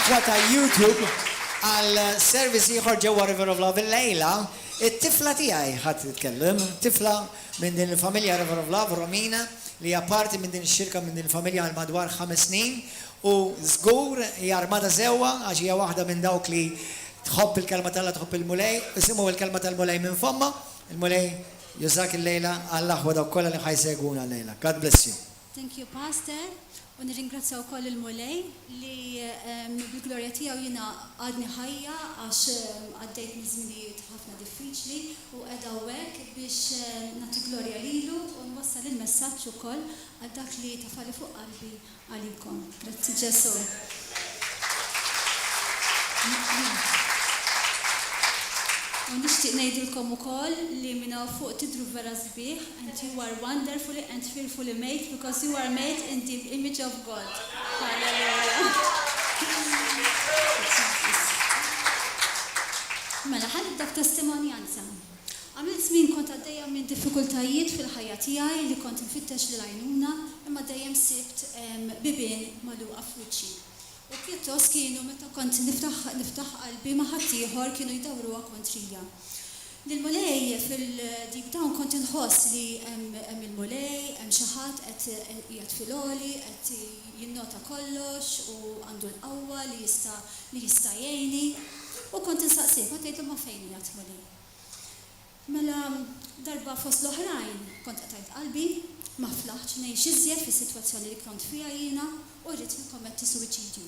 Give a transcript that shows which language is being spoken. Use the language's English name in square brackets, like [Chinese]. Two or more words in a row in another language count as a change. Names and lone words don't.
[Maltese] il-laqwa ta' YouTube għal service ieħor ġewwa River of Love il-lejla, it-tifla tiegħi ħadd titkellem, tifla minn din il-familja River of Love Romina li hija parti minn din ix-xirka minn din il-familja għal madwar 5 snin u żgur hija armata sewwa għax hija waħda minn dawk li tħobb il-kelma tagħha tħobb il-mulej, isimgħu il-kelma tal-mulej minn fomma, il-mulej jużak il-lejla għall-aħwa dawk kollha li ħajseguna l-lejla. [English] God bless you. Thank you, Pastor. [Maltese] U nirringrazzja wkoll il-mulej li bil-glorja tiegħu jiena għadni ħajja għax għaddejt minn żminijiet ħafna diffiċli u qiegħda hekk biex nagħti glorja lilu u nwassal il-messaġġ ukoll għal dak li tafali fuq qalbi għalikom. Grazzi Ġesu. U nixtieq ngħidilkom ukoll li minn hawn fuq tidru vera sbieħ [English] and you are wonderfully and fearfully made because you are made in the image of God. Hallelujah. [Maltese] Mela ħanibda b'testimonjanza. Għamilt żmien kont għaddejja minn diffikultajiet fil-ħajja tiegħi li kont nfittex lil għajnuna imma dejjem sibt bibien magħluqa f'wiċċi. U pjuttost kienu meta kont niftaħ qalbi ma' ħadd ieħor kienu jdawruha kontrija. Lil-mulej fil- [English] deep down [Maltese] kont inħoss li hemm il-mulej, hemm xi ħadd qed qiegħed fil-għoli, qed jinnota kollox u għandu l-qawwa li jista' jgħinni. U kont insaqsih, ma tgħidlu ma fejn qiegħed mulej. Mela darba fost l-oħrajn kont qed qalbi ma flaħx ngħix iżjed fis-sitwazzjoni li kont fiha jiena u rrid nikkommetti suwiċidju.